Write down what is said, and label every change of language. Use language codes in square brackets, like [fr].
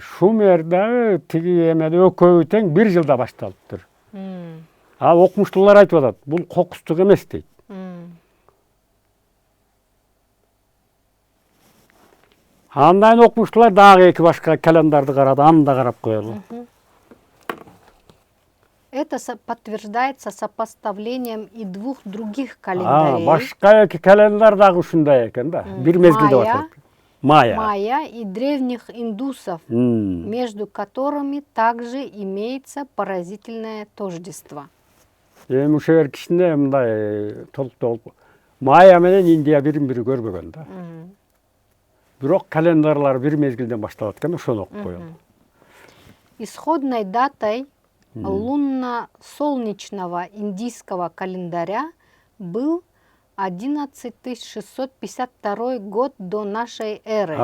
[ky] Шумер дагы тиги эмеде экөөбү тең бир жылда башталыптыр. А окумуштуулар айтып атат, бул кокустук эмес дейт. Андан окумуштуулар дагы эки башка календарды карады, аны да карап коелу. [ru] Это подтверждается сопоставлением и двух других календарей. [ky] Башка эки календар дагы ушундай экен да. Бир мезгилде башталып. [ru] Майя и древних индусов, между которыми также имеется поразительное тождество. [ky] Эми ушул кичине мындай толуктолуп, Майя менен Индия бирин-бири көрбөгөн да. Бирок календарлар бир мезгилден башталат экен, ошону окуп коелу. [ru] Исходной датой лунно-солнечного индийского календаря был 11652 год до нашей эры.